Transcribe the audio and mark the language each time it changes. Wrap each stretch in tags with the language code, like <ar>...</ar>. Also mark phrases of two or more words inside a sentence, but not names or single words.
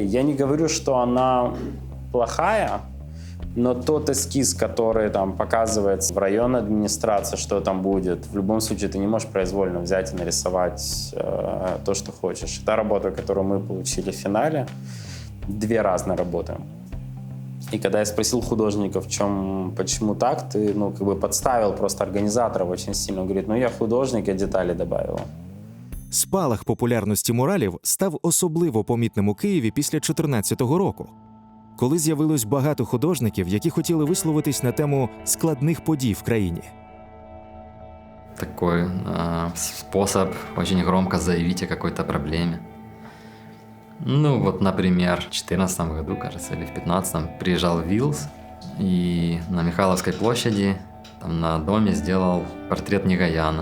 <ru>Я не говорю, что она плохая, но тот эскиз, который там показывается в районной администрации, что там будет, в любом случае ты не можешь произвольно взять и нарисовать то, что хочешь. Та работа, которую мы получили в финале, 2 разные работы. И когда я спросил художника, почему так, ты, подставил просто организаторов очень сильно. Он говорит, я художник, я деталі добавил.</ru> <uk>Спалах популярності муралів став особливо помітним у Києві після 2014 року, коли з'явилось багато художників, які хотіли висловитись на тему складних подій в країні.</uk> <ru>Такой способ очень громко заявить о какой-то проблеме. Ну, вот, например, в 2014 году, кажется, или в 2015 приезжал Вилс и на Михайловской площади там на доме сделал портрет Негояна.</ru>